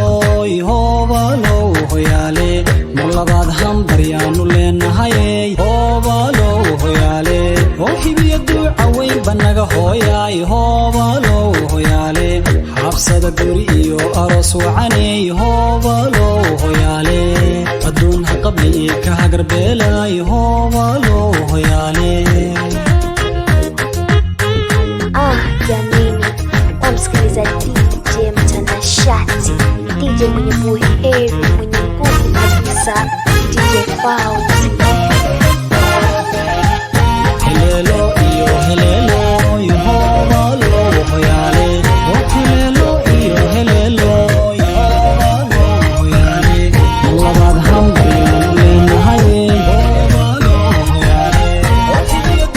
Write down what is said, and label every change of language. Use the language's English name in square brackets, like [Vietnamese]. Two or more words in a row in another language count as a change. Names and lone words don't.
[Somali] hoobalo hoyaale mar labaad hambaryaanu leenahay hoobalo hoyaale oo hibiya duuca weyn banaga hooyaay hoobalo hoyaale habsada guri iyo aroos wacaney hoobalo hoyaale adduun ha qabli ka hagarbeelay hoobalo hoyaale [Swahili] Jamini, wamsikiliza DJ mtanashati, DJ mwenye buheri, mwenye nguvu kabisa, DJ Fawzi. [Somali] helelo iyo helelo hoobalo hoyaale oh helelo iyo helelo hoobalo hoyaale labaad hambaryaanu leenahay hoobalo hoyaale